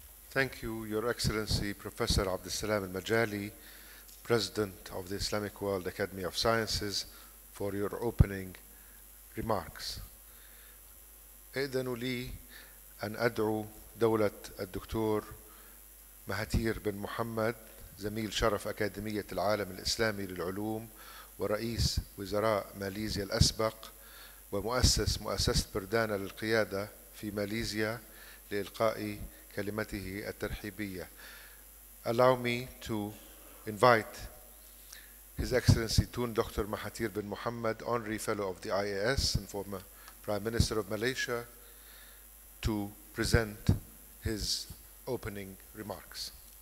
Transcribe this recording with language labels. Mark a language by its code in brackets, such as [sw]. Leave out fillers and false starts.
[en] Thank you, Your Excellency, Professor Abdus Salam Al-Majali, President of the Islamic World Academy of Sciences, for your opening remarks. [ar] ائذنوا لي أن أدعو دولة الدكتور مهاتير بن محمد، زميل شرف أكاديمية العالم الإسلامي للعلوم ورئيس وزراء ماليزيا الأسبق ومؤسس مؤسسة بردانا للقيادة في ماليزيا لإلقاء كلمته الترحيبية. [en] Allow me to invite His Excellency Tun Dr. Mahathir bin Mohamad, Honorary Fellow of the IAS and former Prime Minister of Malaysia, to present his opening remarks.